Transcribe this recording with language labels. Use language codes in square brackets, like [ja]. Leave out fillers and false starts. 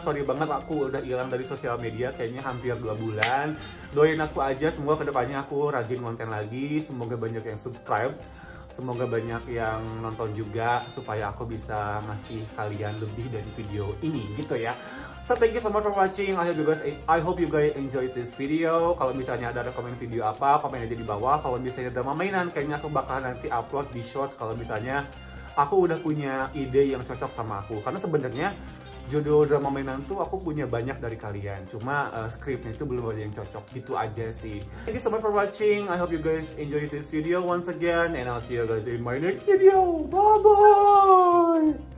[id] Sorry banget aku udah hilang dari sosial media kayaknya hampir 2 bulan. Doain aku aja, semoga kedepannya aku rajin konten lagi. Semoga banyak yang subscribe, semoga banyak yang nonton juga, supaya aku bisa ngasih kalian lebih dari video ini gitu ya. [en] So thank you so much for watching. I hope you guys enjoy this video. [id] Kalau misalnya ada rekomend video apa, komen aja di bawah. Kalau misalnya drama mainan, kayaknya aku bakal nanti upload di shorts kalau misalnya aku udah punya ide yang cocok sama aku. Karena sebenarnya judul drama mainan tuh aku punya banyak dari kalian. Cuma skripnya itu belum ada yang cocok. Gitu aja sih. [en] Thank you so much for watching. I hope you guys enjoy this video once again. And I'll see you guys in my next video. Bye bye.